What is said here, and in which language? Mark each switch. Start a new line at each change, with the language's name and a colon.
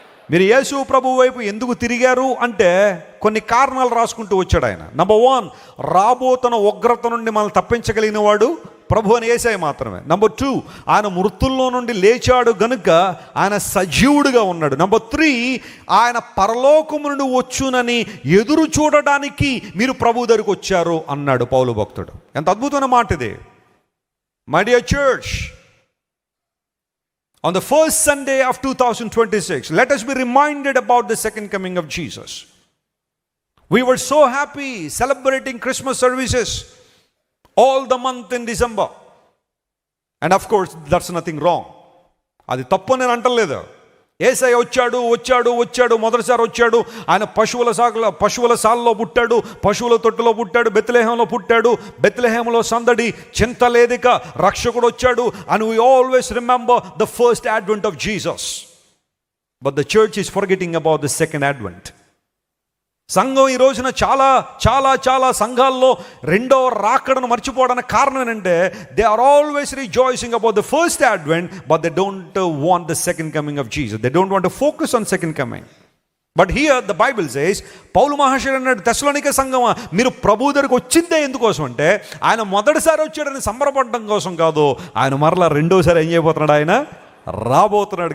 Telugu: మీరు యేసు ప్రభు వైపు ఎందుకు తిరిగారు అంటే కొన్ని కారణాలు రాసుకుంటూ వచ్చాడు ఆయన. నంబర్ 1, రాబోతున్న ఉగ్రత నుండి మనల్ని తప్పించగలిగిన వాడు ప్రభు అని యేసయ్య మాత్రమే. నంబర్ 2, ఆయన మృతుల్లో నుండి లేచాడు గనుక ఆయన సజీవుడిగా ఉన్నాడు. నంబర్ 3, ఆయన పరలోకము నుండి వచ్చునని ఎదురు చూడడానికి మీరు ప్రభు దగ్గరికి వచ్చారు అన్నాడు పౌలు భక్తుడు. ఎంత అద్భుతమైన మాట ఇది.
English: My dear church, on the first Sunday of 2026, let us be reminded about the second coming of Jesus. We were so happy celebrating Christmas services all the month in December. And of course, that's nothing wrong.
Telugu: అది తప్పు నేను అంటలేదు. యేసయ్య వచ్చాడు మొదటిసారి వచ్చాడు. ఆయన పశువుల సాల్లో పుట్టాడు, పశువుల తొట్టులో పుట్టాడు, బెత్లెహేంలో పుట్టాడు. బెత్లెహేంలో సందడి, చింత లేదిక, రక్షకుడు వచ్చాడు.
English: And we always remember the first advent of Jesus. But the church is forgetting about the second advent.
Telugu: సంఘం ఈ రోజున చాలా చాలా చాలా సంఘాల్లో రెండో రాకడను మర్చిపోవడానికి కారణం ఏంటంటే
English: They are always rejoicing about the first advent, but they don't want the second coming of Jesus. They don't want to focus on second coming. But here the Bible says,
Telugu: పౌలు మహాశయుడు అన్నాడు, తెస్సలోనికే సంఘమా, మీరు ప్రభు దగ్గరికి వచ్చిందే ఎందుకోసం అంటే ఆయన మొదటిసారి వచ్చాడని సంబరపడడం కోసం కాదు, ఆయన మరలా రెండోసారి ఏం చేయబోతున్నాడు, ఆయన రాబోతున్నాడు.